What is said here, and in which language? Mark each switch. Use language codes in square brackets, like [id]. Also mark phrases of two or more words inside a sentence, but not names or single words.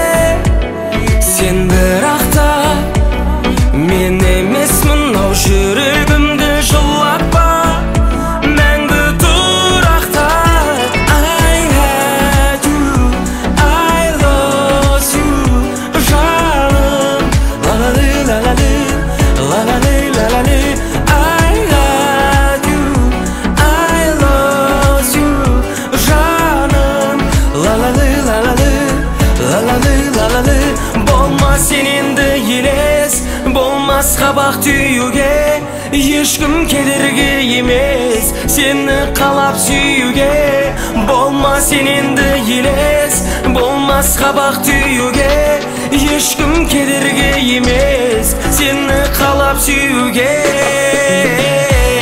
[kk] Сен бірақта мен емес, мынау жүрегімді жылатпа, мәңгі тұрақта. [en] I had you, I lost you, [kk] жаным. Ла-ла-ли, ла-ла-ли, ла-ла-ли, ла-ла-ли. Болмас сен енді елес, болмас қабақ түйуге. Ешкім кедергі емес, сені қалап сүюге. Болмас сен енді елес, болмас қабақ түйуге. Ешкім кедергі емес, сені қалап сүюге.